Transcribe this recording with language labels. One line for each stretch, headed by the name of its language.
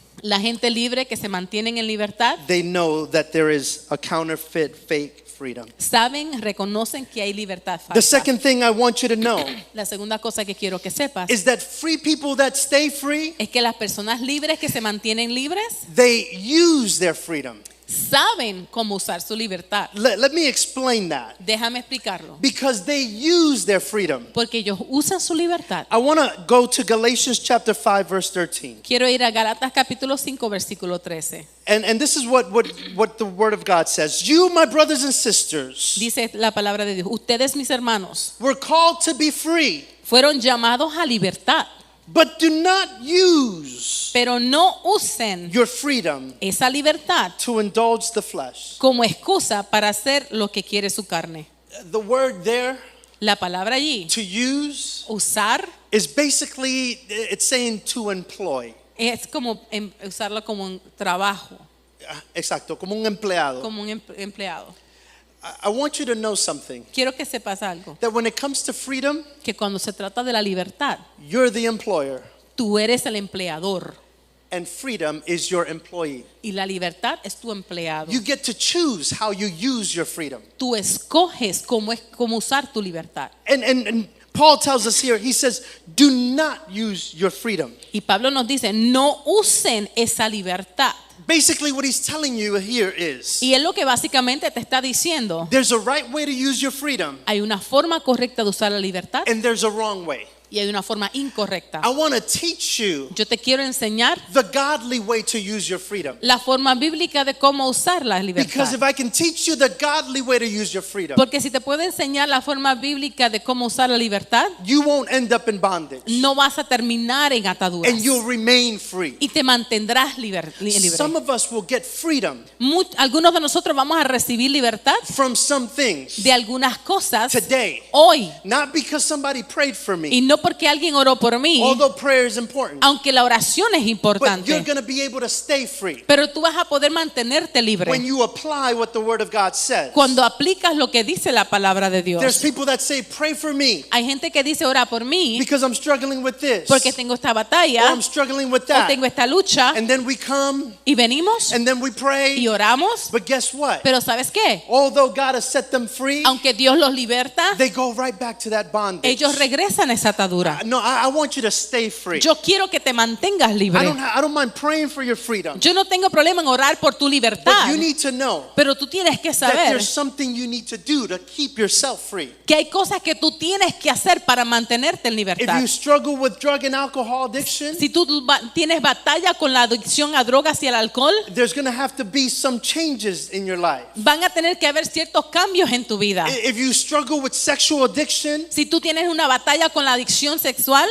Spanish: La gente libre que se mantienen en libertad
English: they know that there is a counterfeit fake freedom.
Spanish: saben, reconocen que hay libertad
English: The second thing I want you to know
Spanish: La segunda cosa que quiero que sepas
English: is that free people that stay free,
Spanish: es que las personas libres que se mantienen libres
English: they use their freedom.
Spanish: saben cómo usar su libertad.
English: Let me explain that.
Spanish: Déjame explicarlo.
English: Because they use their freedom.
Spanish: Porque ellos usan su libertad.
English: I want to go to Galatians chapter 5 verse 13.
Spanish: Quiero ir a Gálatas capítulo 5 versículo 13.
English: And this is what the word of God says. You, my brothers and sisters,
Spanish: Dice la palabra de Dios, ustedes mis hermanos
English: were called to be free,
Spanish: fueron llamados a libertad,
English: but do not use
Spanish: pero no usen
English: your freedom
Spanish: esa libertad
English: to indulge the flesh.
Spanish: como excusa para hacer lo que quiere su carne.
English: The word there,
Spanish: La palabra allí,
English: to use,
Spanish: usar,
English: is basically, it's saying to employ.
Spanish: es como usarlo como un trabajo, Exacto, como un empleado. como un empleado.
English: I want you to know something.
Spanish: Quiero que sepas algo,
English: That when it comes to freedom,
Spanish: que cuando se trata de la libertad,
English: you're the employer,
Spanish: tú eres el empleador
English: and freedom is your employee.
Spanish: y la libertad es tu empleado.
English: You get to choose how you use your freedom.
Spanish: Tú escoges cómo usar tu libertad.
English: And Paul tells us here, he says, do not use your freedom.
Spanish: Y Pablo nos dice, no usen esa libertad.
English: Basically, what he's telling you here is,
Spanish: Y es lo que básicamente te está diciendo.
English: there's a right way to use your freedom,
Spanish: Hay una forma correcta de usar la libertad
English: and there's a wrong way.
Spanish: y hay una forma incorrecta.
English: I want to teach you
Spanish: Yo te quiero enseñar
English: the godly way to use your freedom.
Spanish: la forma bíblica de cómo usar la libertad.
English: Because if I can teach you the godly way to use your freedom,
Spanish: Porque si te puedo enseñar la forma bíblica de cómo usar la libertad,
English: you won't end up in bondage,
Spanish: no vas a terminar en ataduras
English: and you'll remain free.
Spanish: y te mantendrás libre.
English: Some of us will get freedom
Spanish: Algunos de nosotros vamos a recibir libertad
English: from some things
Spanish: de algunas cosas
English: today,
Spanish: hoy,
English: not because somebody prayed for
Spanish: y
English: me,
Spanish: no porque alguien oró por mí,
English: although prayer is important,
Spanish: aunque la oración es
English: but you're
Spanish: importante,
English: going to be able to stay free
Spanish: pero tú vas a poder mantenerte libre
English: when you apply what the Word of God says.
Spanish: cuando aplicas lo que dice la palabra de
English: There's
Spanish: Dios.
English: people that say, pray for me
Spanish: Hay gente que dice ora por mí
English: because I'm struggling with this,
Spanish: porque tengo esta
English: or
Spanish: batalla
English: I'm struggling with
Spanish: o
English: that.
Spanish: tengo esta lucha,
English: And then we come
Spanish: y venimos
English: and then we
Spanish: y
English: pray.
Spanish: oramos,
English: But guess what?
Spanish: pero ¿sabes qué?
English: Although God has set them free,
Spanish: Aunque Dios los liberta,
English: they go right back to that bondage.
Spanish: ellos regresan a esa atadura.
English: No, I want you to stay free.
Spanish: Yo quiero que te mantengas libre.
English: I don't mind praying for your freedom.
Spanish: Yo no tengo problema en orar por tu
English: But
Spanish: libertad,
English: you need to know
Spanish: pero tú tienes que
English: that
Spanish: saber
English: there's something you need to do to keep yourself free.
Spanish: que hay cosas que tú tienes que hacer para mantenerte en
English: If
Spanish: libertad.
English: you struggle with drug and alcohol addiction,
Spanish: Si tú tienes batalla con la adicción a drogas y al alcohol,
English: there's going to have to be some changes in your life.
Spanish: van a tener que haber ciertos cambios en tu vida.
English: If you struggle with sexual addiction
Spanish: Si tú tienes una batalla con la adicción sexual